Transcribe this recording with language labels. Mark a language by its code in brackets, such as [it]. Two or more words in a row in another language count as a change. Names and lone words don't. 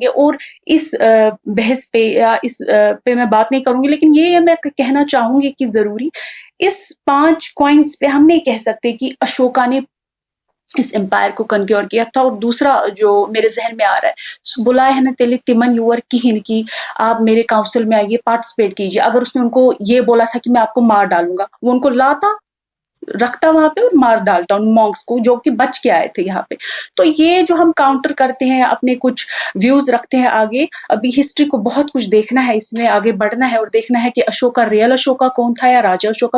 [hi] और इस बहस पे या इस पे मैं बात नहीं करूंगी, लेकिन ये मैं कहना चाहूंगी कि जरूरी इस 5 कॉइन्स पे हम नहीं कह सकते कि अशोका ने इस एम्पायर को कन्क्योर किया था। और दूसरा जो मेरे जहन में आ रहा है, बुलाए है ना [ks] तेले तिमन यूर किहिन [hi] की आप मेरे काउंसिल में आइए, पार्टिसिपेट कीजिए। अगर उसने उनको ये बोला था कि मैं आपको मार डालूंगा, वो उनको लाता, रखता वहां पे और मार डालता उन मॉन्क्स को जो कि बच के आए थे यहाँ पे। तो ये जो हम काउंटर करते हैं, अपने कुछ व्यूज रखते हैं आगे, अभी हिस्ट्री को बहुत कुछ देखना है, इसमें आगे बढ़ना है और देखना है कि अशोका, रियल अशोका कौन था या राजा अशोका।